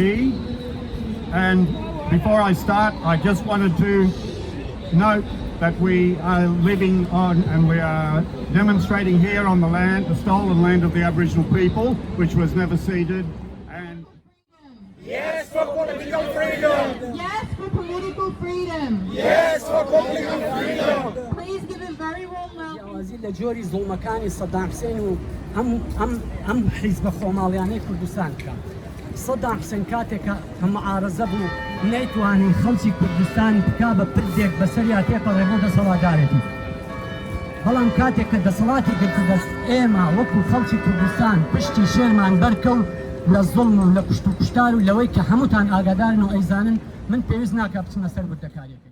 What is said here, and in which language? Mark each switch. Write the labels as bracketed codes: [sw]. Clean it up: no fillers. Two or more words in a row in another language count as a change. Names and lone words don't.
[en] And before I start, I just wanted to note that we are living on and we are demonstrating here on the land, the stolen land of the Aboriginal people, which was never ceded. And Yes for political freedom! Yes for political freedom! Yes for political freedom! Please give a very warm welcome. [ckb] وازی لە جۆری زوڵمەکانی سەدام حوسێن و ئەم حیزبە خۆماڵیانەی کوردستان بکە. سەدام حوسێن کاتێکە کە مەعارەزە بوو نەیتوانی خەڵکی کوردستان بکا بە پردێک بەسەریا تێپەڕێ بۆ دەسەڵاتدارێتی. بەڵام کاتێک کە دەسەڵاتی گرتە دەست ئێمە وەکو خەڵکی کوردستان پشتی شێرمان بەرکەوت لە زوڵم و لە کوشت و کوشتار و لەوەی کە هەمووتان ئاگادارن و ئەیزانن من پێویست ناکە بچمە سەر بردەکاریەکەی.